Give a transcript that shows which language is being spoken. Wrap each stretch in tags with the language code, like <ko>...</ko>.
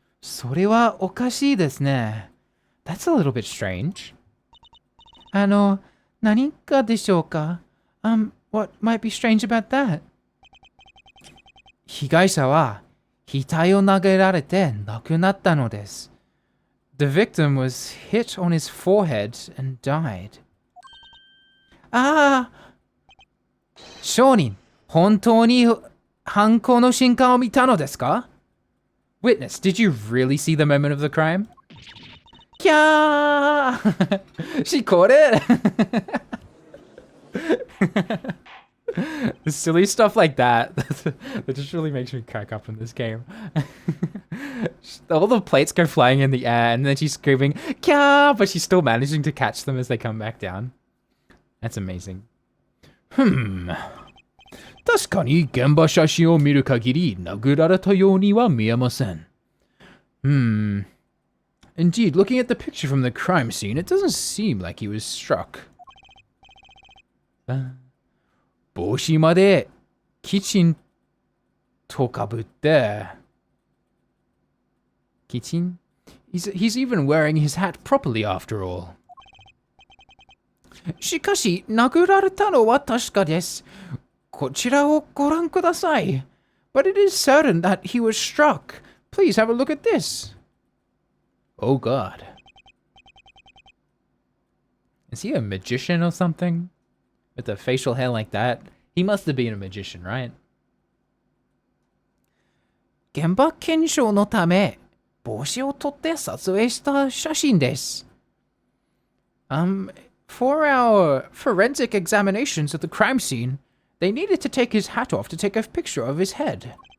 <ja>それはおかしいですね.</ja> <en>That's a little bit strange.</en> <ja>何かでしょうか?</ja> <en>What might be strange about that?</en> <ja>被害者は額を投げられて亡くなったのです.</ja> <en>The victim was hit on his forehead and died. ああ!</en> <ja>証人、本当に犯行の瞬間を見たのですか?</ja> <en>Witness, did you really see the moment of the crime? Kya! She caught it! Silly stuff like that. That just really makes me crack up in this game. All the plates go flying in the air and then she's screaming, Kya! But she's still managing to catch them as they come back down. That's amazing.</en> <ja>確かに現場写真を見る限り殴られたようには見えません。</ja> <en>Indeed, looking at the picture from the crime scene, it doesn't seem like he was struck.</en> <ja>帽子まできちんとかぶって。きちん?</ja> <en>He's even wearing his hat properly after all.</en> <ja>しかし、殴られたのは確かです。こちらをご覧ください。</ja> <en>But it is certain that he was struck. Please have a look at this. Oh god. Is he a magician or something? With the facial hair like that? He must have been a magician, right?</en> <ja>現場検証のため、帽子を取って撮影した写真です。</ja> <en>For our forensic examinations of the crime scene, they needed to take his hat off to take a picture of his head.</en>